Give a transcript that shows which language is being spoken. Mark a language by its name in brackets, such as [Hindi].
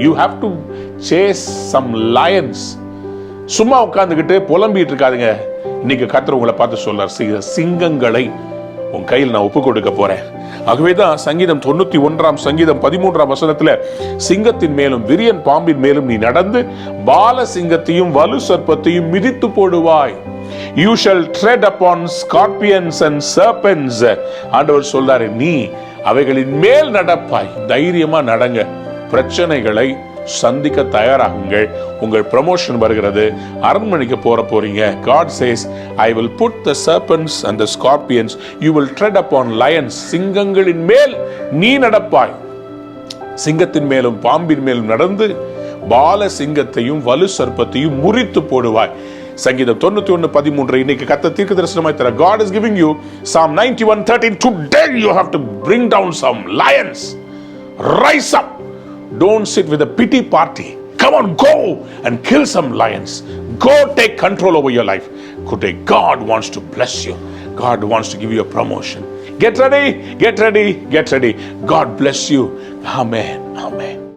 [English] You have to chase some lions. [Tamil] சும்மா உட்கார்ந்துகிட்டு புலம்பிட்டு இருக்காதுங்க. இன்னைக்கு கர்த்தர் உங்களை பார்த்து சொல்றார், சிங்கங்களை உன் கையில் நான் ஒப்பு கொடுக்க போறேன். ஆகவேதான் சங்கீதம் 91 சங்கீதம் 13 வசனத்துல, சிங்கத்தின் மேலும் விரியன் பாம்பின் மேலும் நீ நடந்து பால சிங்கத்தையும் வலு சர்ப்பத்தையும் மிதித்து போடுவாய். [English] You shall tread upon scorpions and serpents. [Tamil] ஆண்டவர் சொல்றாரு, நீ அவைகளின் மேல் நடப்பாய். தைரியமா நடங்க, பிரச்சனைகளை சந்திக்க தயாராகுங்கள். உங்கள் ப்ரமோஷன் வருகிறது, அரண்மனைக்கு போறீங்க. [English] God says, I will put the serpents and the scorpions, you will tread upon lions. [Tamil] சிங்கங்களின் மேல் நீ நடப்பாய். சிங்கத்தின் மேலும் பாம்பின் மேலும் நடந்து பால சிங்கத்தையும் வலு சர்ப்பத்தையும் முறித்து போடுவாய். சங்கீதம் 91:13 இன்னைக்கு கர்த்தர் தீர்க்க தரிசனமாய் தர. [English] God is giving you Psalm 91:13. Today you have to bring down some lions. Rise up. Don't sit with a pity party. Come on, go and kill some lions. Go take control over your life. Today God wants to bless you. God wants to give you a promotion. Get ready. God bless you. Amen.